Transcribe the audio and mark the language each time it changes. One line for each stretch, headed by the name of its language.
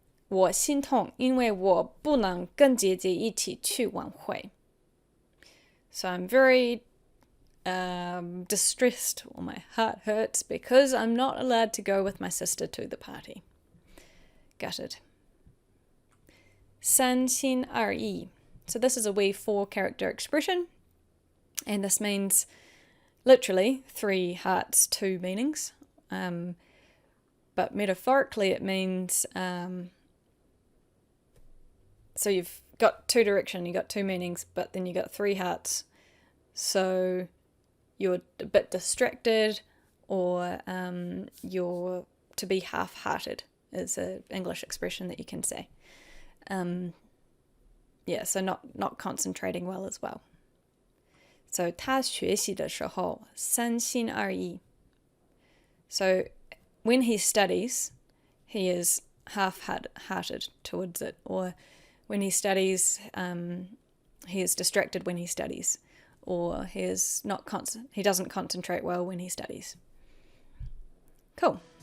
Chinese: 我心痛,因为我不能跟姐姐一起去晚会.
English: So I'm very distressed, or my heart hurts, because I'm not allowed to go with my sister to the party. Gutted.
Chinese: 三心二意.
English: So this is a wee 4-character expression, and this means literally 3 hearts, 2 meanings. But metaphorically it means so you've got 2 direction, you got 2 meanings, but then you got 3 hearts. So you're a bit distracted, or you're to be half-hearted is an English expression that you can say. Yeah, so not concentrating well as well.
Chinese: So 他学习的时候三心二意.
English: So when he studies, he is half-hearted towards it, or when he studies, he is distracted when he studies, or he doesn't concentrate well when he studies. Cool.